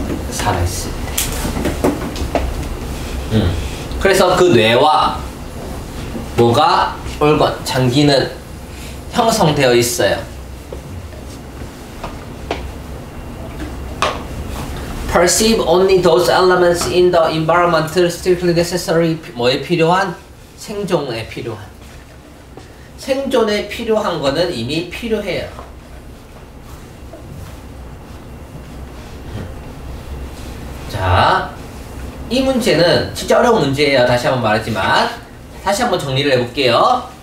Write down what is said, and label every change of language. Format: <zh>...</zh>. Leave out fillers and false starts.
<ko>살아있을 때. 그래서 그 뇌와 뭐가 organ, 장기는 형성되어 있어요.</ko> <en>Perceive only those elements in the environment strictly necessary.</en> <ko>뭐에 필요한? 생존에 필요한. 생존에 필요한 거는 이미 필요해요. 자, 이 문제는 진짜 어려운 문제예요. 다시 한번 말하지만 다시 한번 정리를 해볼게요.</ko>